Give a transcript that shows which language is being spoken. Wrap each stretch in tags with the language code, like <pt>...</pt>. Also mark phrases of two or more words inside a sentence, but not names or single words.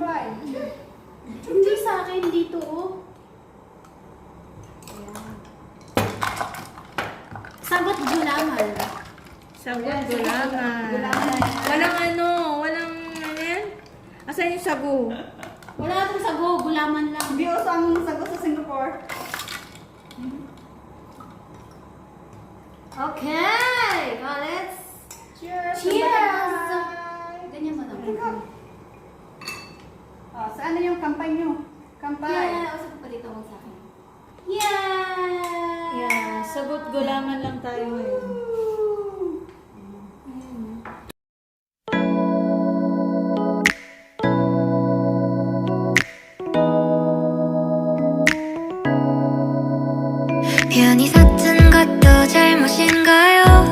<tl>Hindi sa akin dito, oh. Sagot gulaman. Sagot, gulaman. Walang walang ano yan? Asan yung sago? Wala akong sago, gulaman lang. Bios ang sagot sa Singapore.</tl> <en>Okay! Let's Cheers! cheers!</en> <tl>Ganyan mo naman. Oh, saan na yung kampay nyo? Kampay. Yeah, usap pa dito mo sa akin. Yeah! Yeah, sagot gulaman lang tayo ngayon.</tl> <ko>편히 섰던 것도 잘못인가요?</ko>